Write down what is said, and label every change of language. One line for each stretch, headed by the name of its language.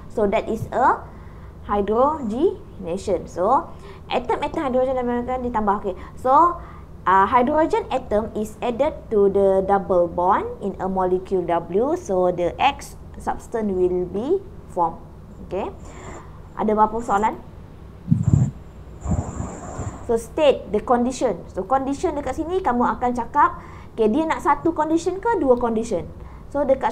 English: So that is a hydrogenation.
Malay: So atom hydrogen akan ditambah.
English: Okay. So hydrogen atom is added to the double bond in a molecule W. So the X substance will be formed.
Malay: Okay. Ada berapa soalan?
English: So state the condition.
Malay: So condition dekat sini kamu akan cakap, okay, dia nak satu condition ke dua condition? So dekat